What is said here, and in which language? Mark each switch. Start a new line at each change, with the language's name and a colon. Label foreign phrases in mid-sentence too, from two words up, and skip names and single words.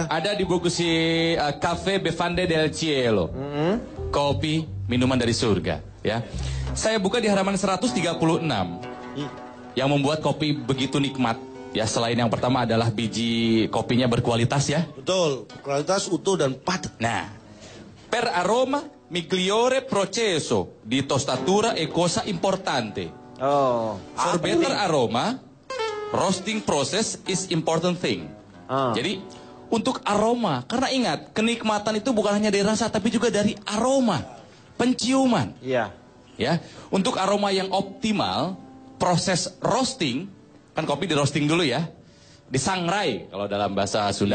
Indonesian: Ada di buku si Cafe Bevande del Cielo. Kopi minuman dari surga, ya. Saya buka di halaman 136. Yang membuat kopi begitu nikmat, ya, selain yang pertama adalah biji kopinya berkualitas, ya. Betul, kualitas utuh dan padat. Nah,
Italian: per aroma migliore processo di tostatura e cosa importante. Oh.
English: For better aroma, roasting process is important thing.
Indonesian: Ah. Jadi untuk aroma, karena ingat kenikmatan itu bukan hanya dari rasa tapi juga dari aroma, penciuman. Iya. Ya, untuk aroma yang optimal, proses roasting, kan kopi di roasting dulu ya, disangrai kalau dalam bahasa Sunda